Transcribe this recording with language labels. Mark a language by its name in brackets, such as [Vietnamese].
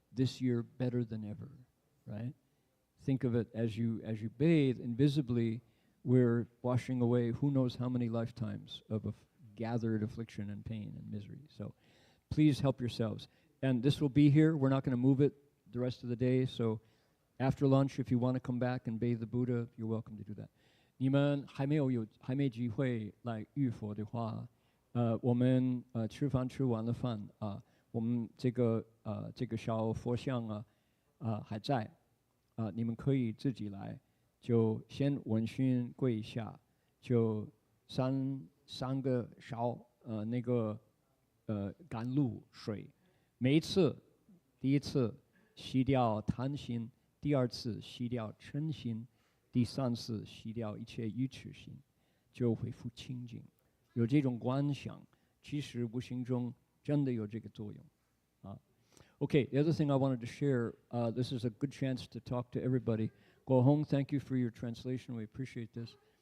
[English] This year better than ever, right? Think of it as you bathe invisibly, we're washing away who knows how many lifetimes of gathered affliction and pain and misery. So please help yourselves. And this will be here. We're not going to move it the rest of the day. So after lunch, if you want to come back and bathe the Buddha, you're welcome to do that. [Chinese] 你们还没机会来浴佛的话，我们吃完了饭我们这个小佛像还在你们可以自己来，就先闻熏跪一下，就三个勺那个甘露水，每一次第一次洗掉贪心，第二次洗掉嗔心，第三次洗掉一切愚痴心，就恢复清净。有这种观想，其实无形中真的有这个作用。 [English] Okay, the other thing I wanted to share, this is a good chance to talk to everybody. Guo Hong, thank you for your translation. We appreciate this.